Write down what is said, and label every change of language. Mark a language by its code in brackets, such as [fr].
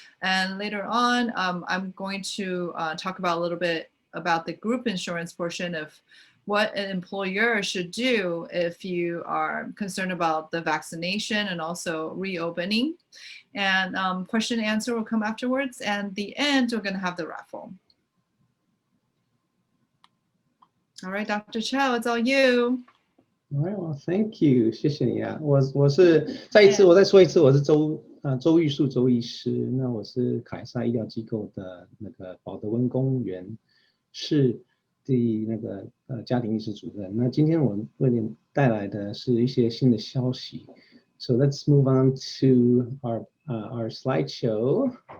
[en] And later on, I'm going to talk about a little bit about the group insurance portion of what an employer should do if you are concerned about the vaccination and also reopening. And question and answer will come afterwards. And the end, we're gonna have the raffle. All right, Dr. Chou, it's all you. All right, well, thank you. [zh] 谢谢你啊。我是再再说一次，我是周玉树周医师。那我是凯撒医疗机构的那个保德温公园市的那个家庭医师主任。那今天我为你带来的是一些新的消息。 [en] So let's move on to our slideshow.